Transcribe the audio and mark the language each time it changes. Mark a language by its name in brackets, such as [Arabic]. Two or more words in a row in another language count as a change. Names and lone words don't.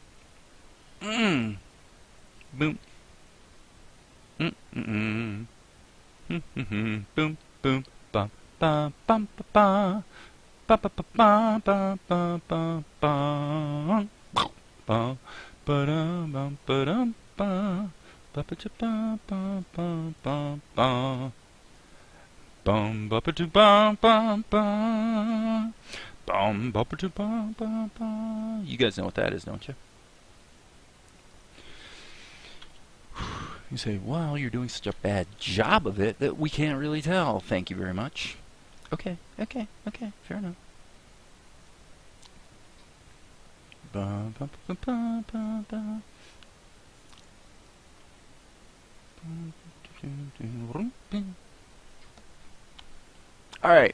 [English] Boom, boom, bum, bum, bum, bum, ba ba ba ba ba ba ba ba ba ba-dum bum ba-dum ba ba ba ba ba ba ba ba bum ba ba ba ba ba ba You guys know what that is, don't you? You say, well, you're doing such a bad job of it that we can't really tell. Thank you very much. Okay, fair enough. Alright.